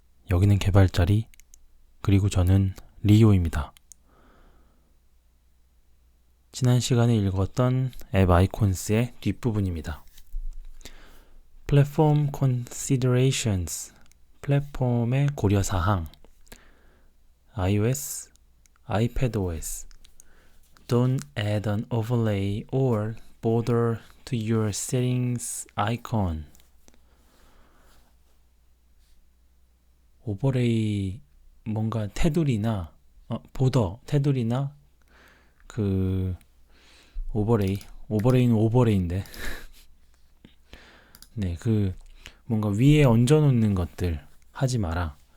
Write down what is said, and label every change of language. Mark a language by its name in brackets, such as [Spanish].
[Korean] 여기는 개발자리, 그리고 저는 리오입니다. 지난 시간에 읽었던 앱 아이콘스의 뒷부분입니다. [English] 플랫폼 considerations, [Korean] 플랫폼의 고려사항, [English] iOS, iPadOS, don't add an overlay or border to your settings icon. [Korean] 오버레이 뭔가 테두리나 테두리나 그 오버레이는 오버레이인데 네, 그 뭔가 위에 얹어 놓는 것들 하지 마라.